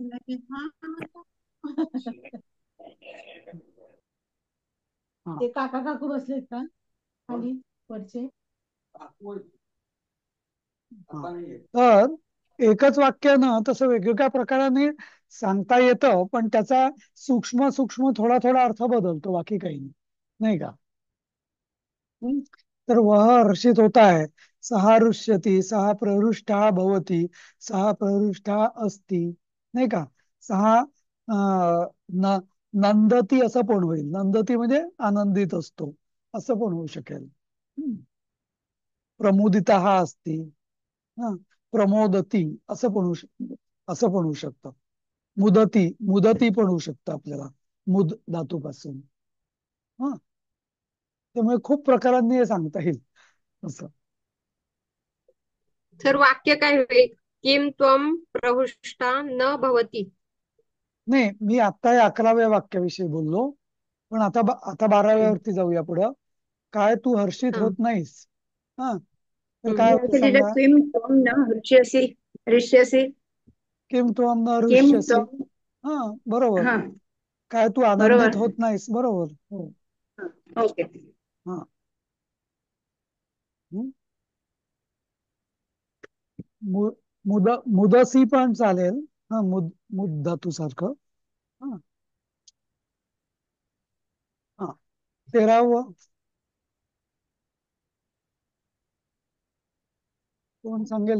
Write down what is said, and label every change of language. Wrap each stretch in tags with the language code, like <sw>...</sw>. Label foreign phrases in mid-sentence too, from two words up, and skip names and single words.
<mr>ते काका काकू बसलेत का खाली वरचे? तर एकच वाक्य ना तसं वेगवेगळ्या प्रकाराने सांगता येतं, पण त्याचा सूक्ष्म सूक्ष्म थोडा थोडा अर्थ बदलतो, बाकी काही नाही का?</mr> <hi>तर वह हर्षित होता है,</hi> <sa>सहा हृष्यति, सहा प्रहृष्टा भवती, सहा प्रहृष्टा अस्ति,</sa> <mr>नाही का?</mr> <sa>सहा नंदती</sa> <mr>असं पण होईल. नंदती म्हणजे आनंदित असतो असं पण होऊ शकेल.</mr> <sa>प्रमुदिता हा असती,</sa> <mr>हा प्रमोदती असं पण होऊ शकतं. मुदती पण होऊ शकतं आपल्याला, मुद धातूपासून. हा त्यामुळे खूप प्रकारांनी हे सांगता येईल असं. सर वाक्य काय होईल?</mr> <sa>किम त्वम प्रहृष्टा न भवती.</sa> <mr>नाही, मी आता या 11व्या वाक्याविषयी बोललो, पण आता 12व्यावरती जाऊया पुढं. काय तू हर्षित होत नाहीस? हा तर काय होईल सांगा.</mr> <sa>किम त्वम न हृष्यसि हृष्यसि किम त्वम न किम हृष्यसि. त्वम.</sa> <mr>हा बरोबर. हा काय तू आनंदित बरोबर. होत नाहीस? बरोबर. हो. ओके. हा हं? मु- मुदसी पण चालेल. हा मुद धातू सारखं. हा हा 13वं कोण सांगेल?</mr>